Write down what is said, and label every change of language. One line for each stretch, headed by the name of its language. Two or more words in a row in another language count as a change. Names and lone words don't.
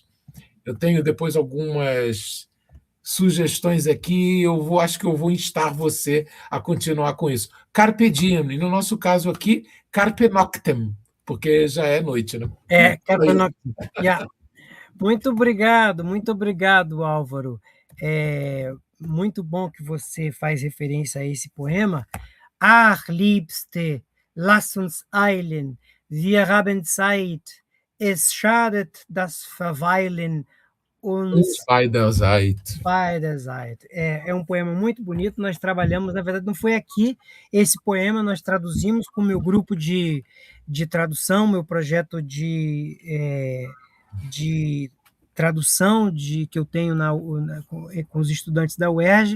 Portuguese: Eu tenho depois algumas sugestões aqui, acho que eu vou instar você a continuar com isso.
Latin: Carpe diem,
Portuguese: e no nosso caso aqui,
Latin: carpe noctem,
Portuguese: porque já é noite, né?
Latin: Carpe noctem.
Portuguese: Muito obrigado, Álvaro. É muito bom que você faz referência a esse poema.
German: Ach, Liebste, lass uns eilen, wir haben Zeit, es schadet das Verweilen uns beider Zeit.
Portuguese: É um poema muito bonito, nós trabalhamos, na verdade não foi aqui esse poema, nós traduzimos com o meu grupo de tradução, meu projeto de tradução que eu tenho com os estudantes da UERJ.